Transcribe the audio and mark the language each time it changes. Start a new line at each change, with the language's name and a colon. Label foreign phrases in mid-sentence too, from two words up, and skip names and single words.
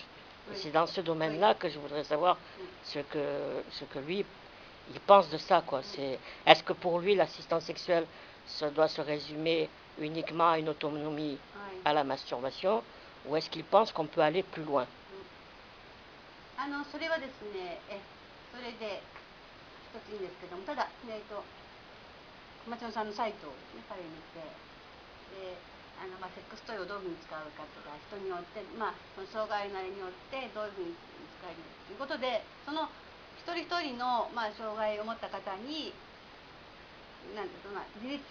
French: C'est dans ce domaine-là que je voudrais savoir ce que lui, il pense de ça, quoi. Est-ce que pour lui, l'assistance sexuelle, ça doit se résumer uniquement à une autonomie à la masturbation, ou est-ce qu'il pense qu'on peut aller plus loin?
Japanese: それはですね、それで一ついいんですけども、ただ、小松さんのサイトを、ね、彼見て、でセックストイをどういうふうに使うかとか、人によって、その障害のあれによってどういうふうに使えるということで、その一人一人の、障害を持った方になんていうか、自立